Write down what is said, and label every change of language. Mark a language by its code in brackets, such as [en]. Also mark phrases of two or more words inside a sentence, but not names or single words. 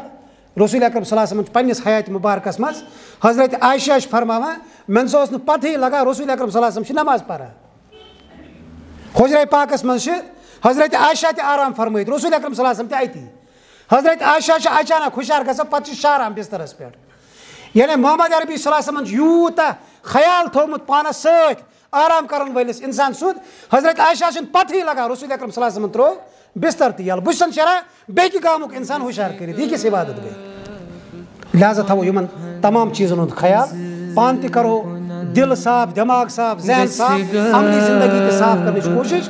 [ks] رسول اکرم [ar] صلی اللہ علیہ وسلم [ks] چھُ پننِس حیاتِ مُبارکس منٛز حضرت عائشہ چھِ فرماوان مےٚ نسا اوس نہٕ پتہٕے لگان رسول اکرم [ar] صلی اللہ علیہ وسلم [ks] چھِ نماز پران۔ حجرے پاکس منٛز چھِ حضرت عائشہ تہِ آرام فرمٲیِتھ، رسول اکرم [ar] صلی اللہ علیہ وسلم [ks] تہِ اتی۔ حضرت عائشہ چھِ اچانک ہُشار گژھان پتہٕ چھِ شاران بسترس پٮ۪ٹھ، یعنی محمد عربی [ar] صلی اللہ علیہ وسلم [ks] چھُ یوٗتاہ خیال تھوٚومُت پانس سۭتۍ آرام کرن وٲلِس انسان سُنٛد، حضرت عائشہ چھُنہٕ پتہٕے لگان رسول اکرم [ar] صلی اللہ علیہ وسلم [ks] ترٛوو بستر تہِ یلہٕ، بہٕ چھُسن شیران بیٚکہِ گامُک انسان ہُشار کٔرِتھ، یہِ کِژھ عبادت گٔے؟ لہذا تھاوو یِمن تمام چیٖزن ہُنٛد خیال، پانہٕ تہِ کرو دل صاف، دٮ۪ماغ صاف، ذہن صاف، عملی زندگی تہِ صاف کرنٕچ کوٗشش۔